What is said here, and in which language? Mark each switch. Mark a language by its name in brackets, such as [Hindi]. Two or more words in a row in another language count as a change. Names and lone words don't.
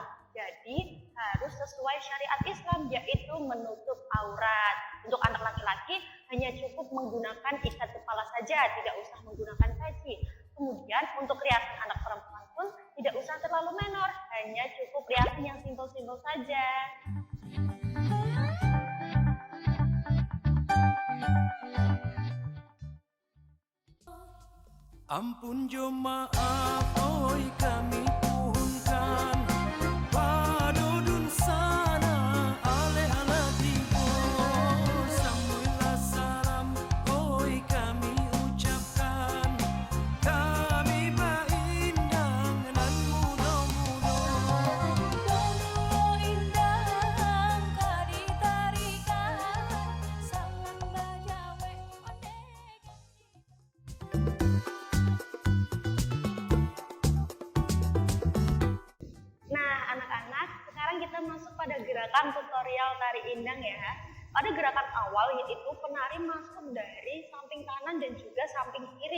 [Indonesian] Jadi harus sesuai syariat Islam, yaitu menutup aurat. Untuk anak laki-laki hanya cukup menggunakan ikat kepala saja, tidak usah menggunakan peci. Kemudian untuk riasan anak perempuan pun tidak usah terlalu menor, hanya cukup riasan yang simpel-simpel saja. [Minangkabau] Ampun jo maaf oi kami pohonkan padodun sana ale ala tibo samuila salam oi kami ucapkan kami baindang nan mudo-mudo Indang kadi tarikan salam bajawe [Indonesian] Nah, anak-anak, sekarang kita masuk pada gerakan tutorial tari indang ya. Pada gerakan awal yaitu penari masuk dari samping kanan dan juga samping kiri.